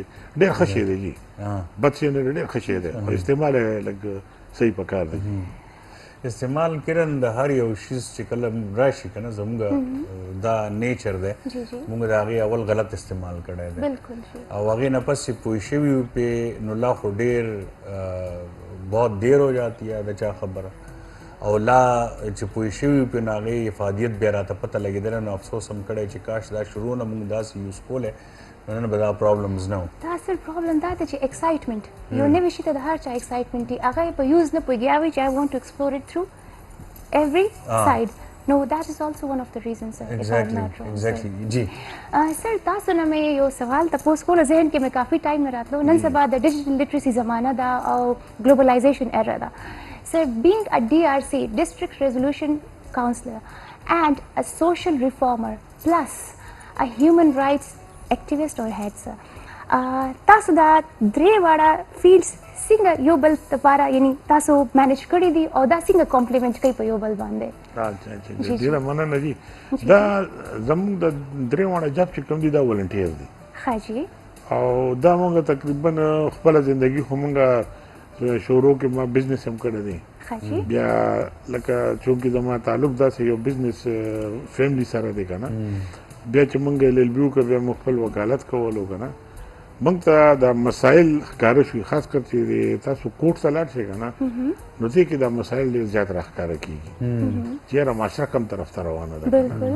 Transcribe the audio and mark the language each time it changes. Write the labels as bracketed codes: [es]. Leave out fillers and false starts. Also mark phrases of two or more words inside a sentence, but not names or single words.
[ps] ډېر ښه شی دی جي، بد شی نه دی، ډېر ښه شی دی، او استعمال یې لږ صحیح پکار دی. استعمال کړن د هر یو شیز چې کله راشي که نه زموږ دا نیچر دی، موږ د هغې اول غلط استعمال کړی دی او هغې نه پس چې پوه شوي یو پې نو لا خو ډېر [ur] بہت دیر ہو جاتی ہے [ps] د چا خبره او لا چې پوه شوي پې نو هغې افادیت بیا راته پته لګېدلی نو افسوس هم کړی چې کاش دا شروع نه موږ داسې یوز کولی نو نن به دا پرابلمز نه و. دا اصل پرابلم دا ده چې ایکسایټمنټ یو نوي شي ته د هر چا ایکسایټمنټ وي، هغه یې په یوز نه پوهېږي، هغه وایي چې [en] I want to explore it through every side. No, that is also one of the reasons, sir. Exactly. [ps] جی سر تاسو نه مې یو سوال تپوس کولو، ذهن کې مې کافي ټایم نه راتلو. نن سبا د [en] digital literacy [ps] زمانه ده او [en] globalization era [ps] ده. [en] Sir, being a DRC, District Resolution Counselor, and a social reformer, plus a human rights activist or head, sir, [ps] تاسو دا درې واړه فیلډز څنګه یو بل لپاره یعنی تاسو مینج کړي دي او دا څنګه کمپلیمنټ کوي په یو بل باندې؟ ډېره مننه جي. دا زموږ د درې واړه جاب چې کوم دي دا ولنټیر دي. ښه جي. او دا موږ تقریبا خپله زندګي خو موږ شروع کې ما بزنس هم کړی دی، بیا لکه چونکې زما تعلق داسې یو [en] business family [ps] سره دی که نه، بیا چې موږ LLB وکړه بیا موږ خپل وکالت کولو که نه، موږ ته دا مسایل ښکاره شوي، خاص کر چې تاسو کوټ ته لاړ شئ که نه نو دې کې دا مسایل ډېر زیات راښکاره کېږي چې یاره معاشره کم طرف ته روانه ده که نه.